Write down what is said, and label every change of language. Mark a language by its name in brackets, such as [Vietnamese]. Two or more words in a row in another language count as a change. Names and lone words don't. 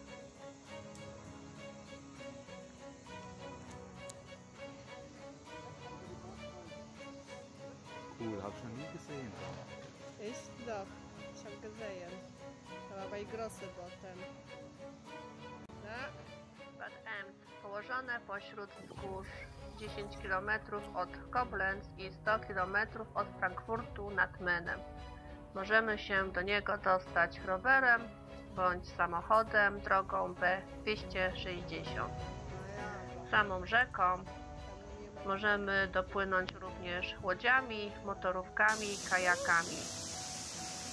[German] Cool, hab ich noch nie gesehen. Ich doch. Ich habe gesehen. Aber bei große Booten. [Polish] Bad Ems, położone pośród wzgórz 10 km od Koblenz i 100 km od Frankfurtu nad Menem. Możemy się do niego dostać rowerem bądź samochodem drogą B260. Samą rzeką możemy dopłynąć również łodziami, motorówkami, kajakami.